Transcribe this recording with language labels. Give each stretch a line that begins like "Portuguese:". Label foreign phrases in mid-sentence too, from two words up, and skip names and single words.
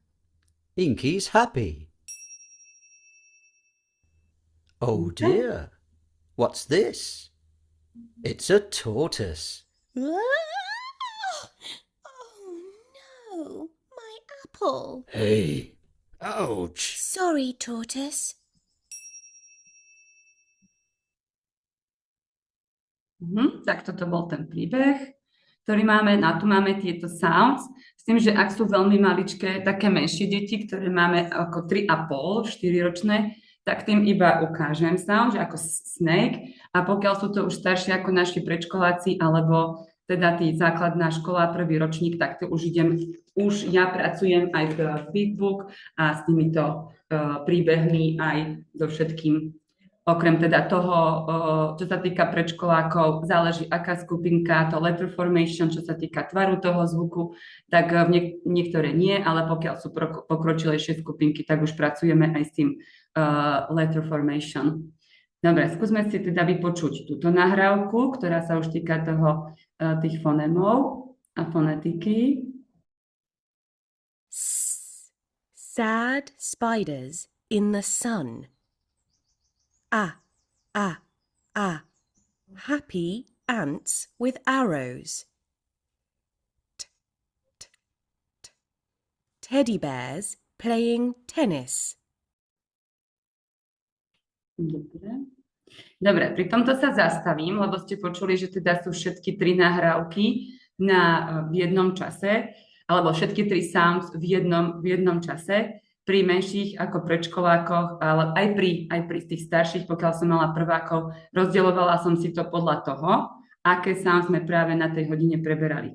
English: Inky's happy. Oh dear, what's this? It's a tortoise. Oh no, my apple. Hey, ouch. Sorry, tortoise.
Slovak: Tak toto bol ten príbeh, ktorý máme. Tu máme tieto sounds, s tým, že ak sú veľmi maličké, také menšie deti, ktoré máme ako 3,5, 4-ročné, tak tým iba ukážem sound, že ako snake, a pokiaľ sú to už staršie ako naši predškoláci alebo teda tí základná škola, prvý ročník, tak to už ja pracujem aj v Feedbook a s týmito príbehmi aj so všetkým. Okrem teda toho, čo sa týka predškolákov, záleží aká skupinka,
English: to letter formation,
Slovak: čo sa týka tvaru toho zvuku, tak niektoré nie, ale pokiaľ sú pokročilejšie skupinky, tak už pracujeme aj s tým
English: letter formation.
Slovak: Dobre, skúsme si teda vypočuť túto nahrávku, ktorá sa už týka tých fonémov a fonetiky.
English: Sad spiders in the sun. Happy ants with arrows. Teddy bears playing tennis.
Slovak: Dobre, pri tomto sa zastavím, lebo ste počuli, že teda sú všetky 3 nahrávky v jednom čase, alebo všetky 3 sounds v jednom čase. Pri menších ako predškolákoch, ale aj pri tých starších, pokiaľ som mala prvákov, rozdielovala som si to podľa toho, aké sounds sme práve na tej hodine preberali.